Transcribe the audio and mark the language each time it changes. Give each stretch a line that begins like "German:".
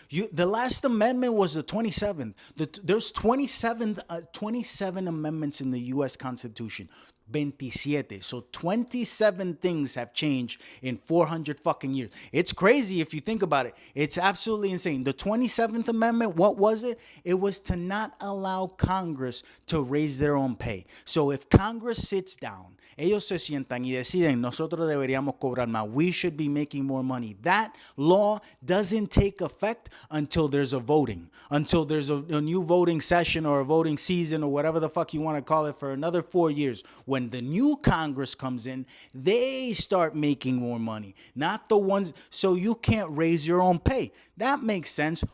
English: The last amendment was the 27th. There's 27 amendments in the U.S. Constitution. 27. So 27 things have changed in 400 fucking years. It's crazy if you think about it. It's absolutely insane. The 27th Amendment, what was it? It was to not allow Congress to raise their own pay. So if Congress sits down,
Spanish: ellos se sientan y deciden, nosotros deberíamos cobrar más.
English: We should be making more money. That law doesn't take effect until there's a voting, until there's a new voting session or a voting season or whatever the fuck you want to call it for another 4 years. When the new Congress comes in, they start making more money, not the ones, so you can't raise your own pay. That makes sense.